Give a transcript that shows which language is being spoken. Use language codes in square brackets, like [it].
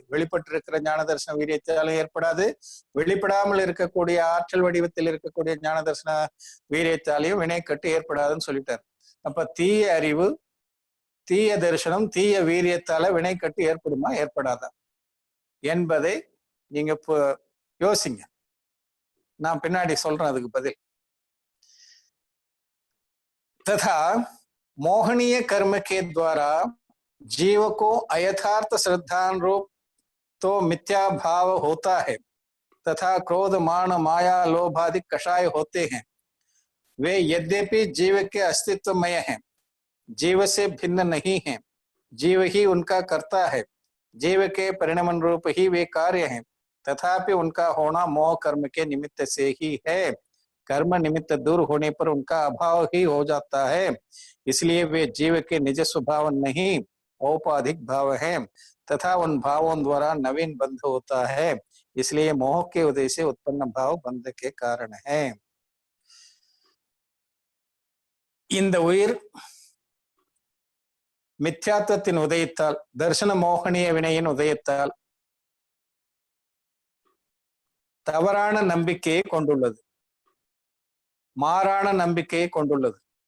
[ta] வெளிப்பட்டிருக்கிற ஞான தரிசன வீரியத்தாலும் ஏற்படாது, வெளிப்படாமல் இருக்கக்கூடிய ஆற்றல் வடிவத்தில் இருக்கக்கூடிய ஞான தரிசன வீரியத்தாலையும் வினைக்கட்டு ஏற்படாதுன்னு சொல்லிட்டார். அப்ப தீய அறிவு, தீய தரிசனம், தீய வீரியத்தால வினைக்கட்டு ஏற்படுமா ஏற்படாதா என்பதை நீங்க யோசிங்க. நான் பின்னாடி சொல்றேன் அதுக்கு பதில். [hi] तथा मोहनीय कर्म के द्वारा जीव को अयथार्थ श्रद्धानुरूप तो मिथ्या भाव होता है तथा क्रोध, मान, माया, लोभ आदि कषाय होते हैं. वे यद्यपि जीव के अस्तित्वमय हैं, जीव से भिन्न नहीं हैं, जीव ही उनका कर्ता है, जीव के परिणमन रूप ही वे कार्य हैं, तथापि उनका होना मोह कर्म के निमित्त से ही है. कर्म निमित्त दूर होने पर उनका अभाव ही हो जाता है. इसलिए वे जीव के निज स्वभाव नहीं औपाधिक भाव है तथा उन भावों द्वारा नवीन बंध होता है. इसलिए मोह के उदय से उत्पन्न भाव बंध के कारण है. [ta] இந்த உயிர் மித்யாத்வத்தின் உதயத்தால், தர்சன மோகனிய வினையின் உதயத்தால் தவறான நம்பிக்கையை கொண்டுள்ளது, மாறான நம்பிக்கையை கொண்டுள்ளது.